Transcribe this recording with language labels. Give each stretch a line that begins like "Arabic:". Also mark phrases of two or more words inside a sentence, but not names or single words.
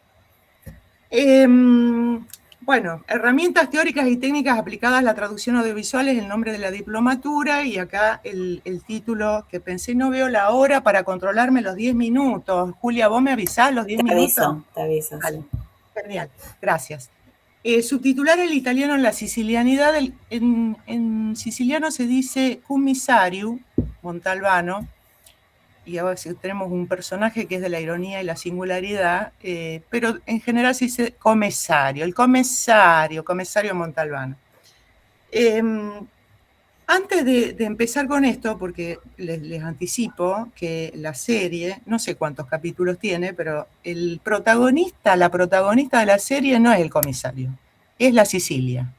Spanish: Bueno, herramientas teóricas y técnicas aplicadas a la traducción audiovisual es el nombre de la diplomatura, y acá el título que pensé, no veo la hora para controlarme los 10 minutos. Julia, ¿vos me avisás los 10 minutos? Te aviso. Vale. Sí. Genial, gracias. Subtitular el italiano en la sicilianidad. En siciliano se dice commissario Montalbano, y ahora tenemos un personaje que es de la ironía y la singularidad, pero en general se dice comisario, el comisario Montalbano. Antes de empezar con esto, porque les anticipo que la serie, no sé cuántos capítulos tiene, pero la protagonista de la serie no es el comisario, es la Sicilia.